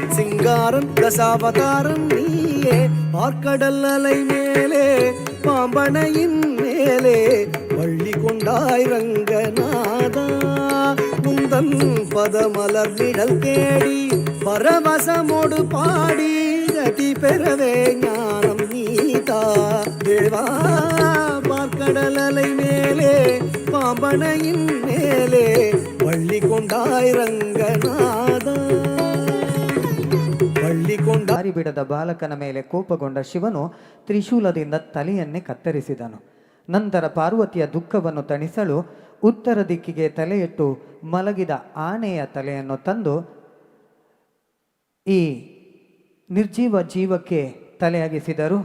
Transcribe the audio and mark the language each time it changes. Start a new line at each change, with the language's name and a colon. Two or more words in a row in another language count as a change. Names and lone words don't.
Tamil: சிங்காரன் தசாவதாரன் நீயே பார்க்கடல் அலை மேலே பாம்பனையின் மேலே வள்ளி கொண்டாய் ரங்கநாதா முந்தன் பதமலர் நிழல் தேடி பரவசமோடு பாடி கதி பெறவே ஞானம் நீதா தேவா பார்க்கடல் அலை மேலே பாம்பனையின் மேலே வள்ளி கொண்டாய் ರಂಗನಾದ
Kannada: ದಾರಿ ಬಿಡದ ಬಾಲಕನ ಮೇಲೆ ಕೋಪಗೊಂಡ ಶಿವನು ತ್ರಿಶೂಲದಿಂದ ತಲೆಯನ್ನೇ ಕತ್ತರಿಸಿದನು. ನಂತರ ಪಾರ್ವತಿಯ ದುಃಖವನ್ನು ತಣಿಸಲು ಉತ್ತರ ದಿಕ್ಕಿಗೆ ತಲೆಯಿಟ್ಟು ಮಲಗಿದ ಆನೆಯ ತಲೆಯನ್ನು ತಂದು ಈ ನಿರ್ಜೀವ ಜೀವಕ್ಕೆ ತಲೆಯಾಗಿಸಿದರು.